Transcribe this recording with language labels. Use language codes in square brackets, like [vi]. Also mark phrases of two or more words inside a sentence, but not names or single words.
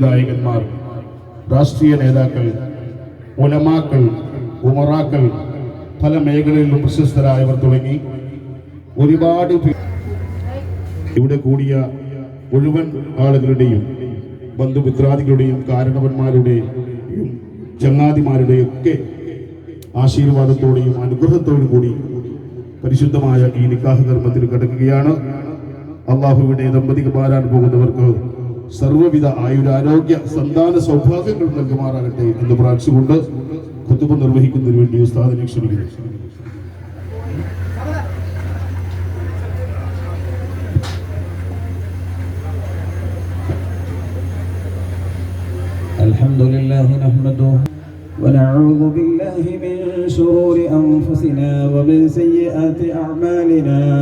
[ml] നായകന്മാർ, രാഷ്ട്രീയ നേതാക്കൾ, ഉലമാക്കൾ, ഉമറാക്കൾ, പല മേഖലകളിലും പ്രശസ്തരായവർ തുടങ്ങി ഒരുപാട് ഇവിടെ കൂടിയ മുഴുവൻ ആളുകളുടെയും ബന്ധുമിത്രാദികളുടെയും കാരണവന്മാരുടെയും ചങ്ങാതിമാരുടെയും ഒക്കെ ആശീർവാദത്തോടെയും അനുഗ്രഹത്തോടും കൂടി പരിശുദ്ധമായ ഈ നിക്കാഹ് കർമ്മത്തിൽ കിടക്കുകയാണ്. അള്ളാഹുവിന്റെ ദമ്പതികൾ മാറാൻ പോകുന്നവർക്ക് സർവ്വവിധ ആയുരാരോഗ്യ സന്താന സൗഭാഗ്യങ്ങൾ നൽകുമാറാകട്ടെ എന്ന് പ്രാർത്ഥിച്ചുകൊണ്ട് ഖുതുബ നിർവഹിക്കുന്നതിന് വേണ്ടി ഉസ്താദിനെ ക്ഷണിക്കുന്നു. [ar] الحمد لله نحمده ونعوذ بالله من شرور أنفسنا ومن سيئات أعمالنا.